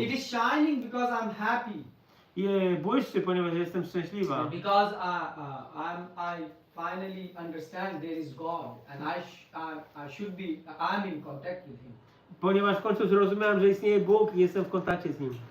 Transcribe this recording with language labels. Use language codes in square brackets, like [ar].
[en] It is shining because I'm happy. [pl] I błyszczy, ponieważ jestem szczęśliwa. [en] Because I finally understand there is God and I should be, I'm in contact with Him. [pl] Ponieważ w końcu zrozumiałem, że istnieje Bóg i jestem w kontakcie z Nim.